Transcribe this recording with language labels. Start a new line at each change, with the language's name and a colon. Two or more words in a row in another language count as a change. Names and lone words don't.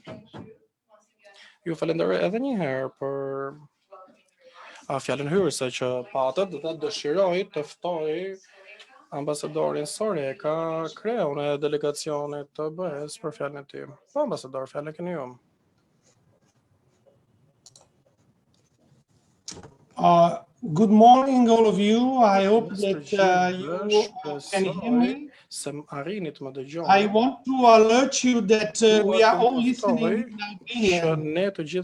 Albanian: Ju falenderoj edhe një herë për fjalën hyrëse që patët dhe dëshiroj të ftoj ambasadorin Soreka, kreun e delegacionit të BE-s për fjalën e tij. Po, ambasador, fjalën keni ju.
English: Good morning, all of you. I hope that you can hear me. I want to alert you that we are all listening in Albanian.